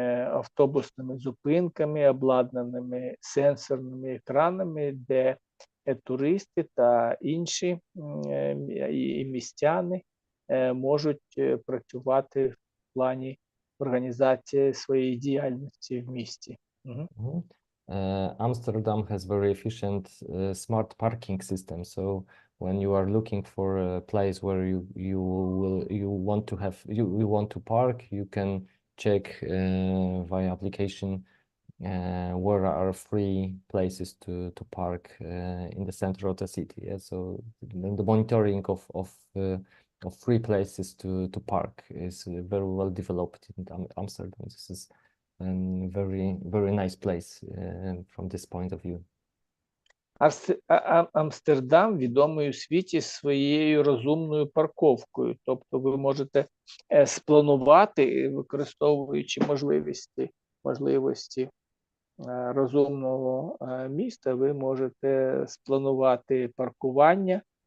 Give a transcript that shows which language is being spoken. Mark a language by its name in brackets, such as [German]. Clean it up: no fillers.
[Ukrainian] автобусними зупинками, обладнаними сенсорними екранами, де туристи та інші і містяни можуть працювати в плані організації своєї діяльності в місті. [English] Amsterdam has very efficient smart parking system. So when you are looking for a place where you want to park, you can check via application where are free places to park in the center of the city. Yeah? So the monitoring of free places to park is very well developed in Amsterdam. This is a very nice place from this point of view. [Ukrainian] Амстердам відомий у світі своєю розумною парковкою. Тобто ви можете спланувати, використовуючи можливості розумного міста, ви можете спланувати паркування.